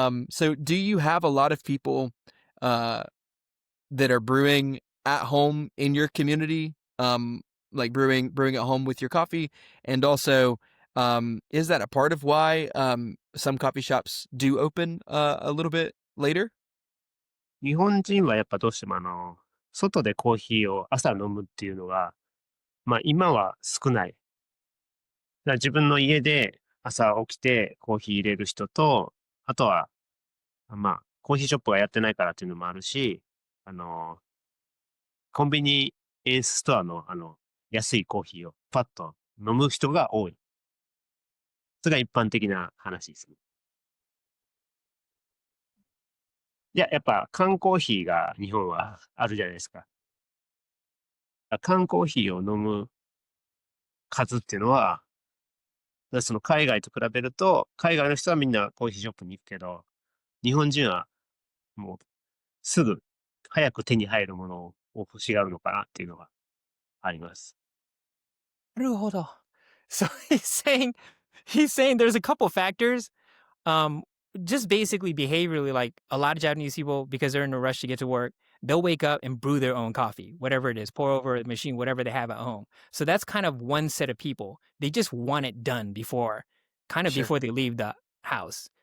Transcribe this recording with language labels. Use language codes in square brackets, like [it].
[en] So do you have a lot of people that are brewing at home in your community? Like brewing at home with your coffee? And also, is that a part of why some coffee shops do open a little bit later? [ja] 日本人はやっぱどうしても外でコーヒーを朝飲むっていうのが、今は少ない。だから自分の家で朝起きてコーヒー入れる人と、あとは、コーヒーショップがやってないからっていうのもあるし、コンビニエンスストアの安いコーヒーをパッと飲む人が多い。それが一般的な話ですね。いや、やっぱ缶コーヒーが日本はあるじゃないですか。缶コーヒーを飲む数っていうのは、その海外と比べると、海外の人はみんなコーヒーショップに行くけど、日本人はもうすぐ早く手に入るものを欲しがるのかなっていうのがあります。なるほど。 [en] So he's saying there's a couple factors. Just basically behaviorally, like a lot of Japanese people, because they're in a rush to get to work, they'll wake up and brew their own coffee, whatever it is, pour over a machine, whatever they have at home. So that's kind of one set of people. They just want it done before they leave the house.